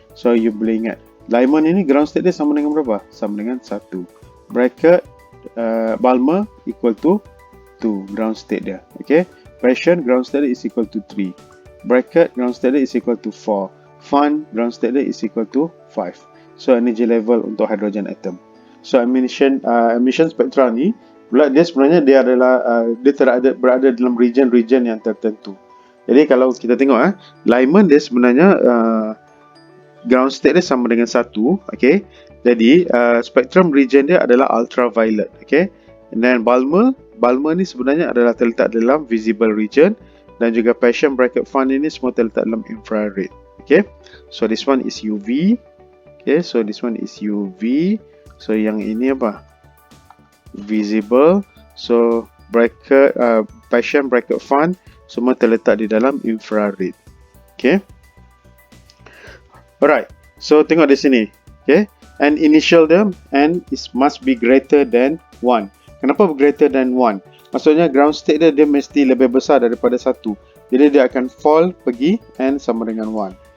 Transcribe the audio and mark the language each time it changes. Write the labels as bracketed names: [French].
[Malay] So you boleh ingat Lyman ini ground state dia sama dengan berapa? Sama dengan 1. [English] Bracket Balmer equal to 2 ground state dia. Okay, Passion ground state dia is equal to 3. Bracket ground state dia is equal to 4. Fun ground state dia is equal to 5. So energy level untuk hydrogen atom. [Malay] So emission spectra ni pula dia sebenarnya dia adalah dia berada dalam region-region yang tertentu. Jadi kalau kita tengok Lyman dia sebenarnya ground state dia sama dengan 1, okey. Jadi spectrum region dia adalah ultraviolet, okey. [English] And then [Malay] Balmer ni sebenarnya adalah terletak dalam visible region, dan juga passion bracket fund ini semua terletak dalam infrared. [English] Okay, so this one is UV. Okay, so this one is UV. [Malay] So yang ini apa? Visible. So bracket passion bracket fund semua terletak di dalam infrared. Okay. Alright. So tengok di sini. Okay. [English] And initial dia n must be greater than 1. [Malay] Kenapa [English] greater than 1? [Malay] Maksudnya ground state dia mesti lebih besar daripada 1. Jadi dia akan fall pergi n sama dengan 1.